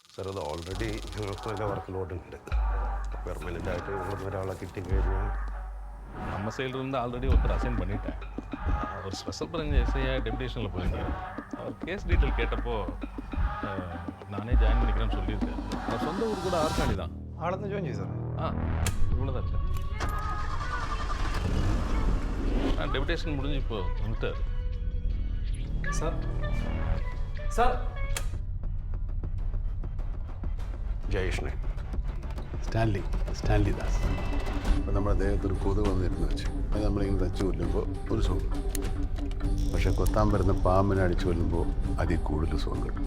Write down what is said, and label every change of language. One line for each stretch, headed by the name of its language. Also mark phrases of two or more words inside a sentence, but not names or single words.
Malayalam: സാർ അത് ഓൾറെഡി ഞങ്ങൾക്ക് നല്ല വർക്ക് ലോഡ് ഉണ്ട്. പെർമനൻ്റ് ആയിട്ട് ഇവിടുന്ന് ഒരാളെ കിട്ടിക്കഴിഞ്ഞാൽ
Tamil: நம்ம சைட்லேருந்து ஆல்ரெடி ஒருத்தர் அசைன் பண்ணிட்டேன். அவர் ஸ்பெஷல் பிரான்ச் எஸ்ஐயாக டெபுடேஷனில் போயிருந்தார். அவர் கேஸ் டீட்டெயில் கேட்டப்போ நானே ஜாயின் பண்ணிக்கிறேன்னு சொல்லியிருக்கேன். அவர் சொந்த ஊர் கூட ஆர்காணி தான்.
Malayalam: ആളൊന്ന് ജോയിൻ ചെയ്തു സാറേ.
Tamil: இவ்வளோதான் சார். டெபுடேஷன் முடிஞ்சு இப்போ வந்துட்டார்.
Malayalam: സാർ സാർ ജയേഷിനെ സ്റ്റാൻലി ദാസ്. അപ്പോൾ നമ്മുടെ ദേഹത്തൊരു കൊതുക് വന്നിരുന്നു വെച്ച് അത് നമ്മളിങ്ങനെ തച്ച് കൊല്ലുമ്പോൾ ഒരു സുഖം കിട്ടും. പക്ഷെ കൊത്താൻ വരുന്ന പാമ്പിനെ അടിച്ചു കൊല്ലുമ്പോൾ അതിൽ കൂടുതൽ സുഖം കിട്ടും.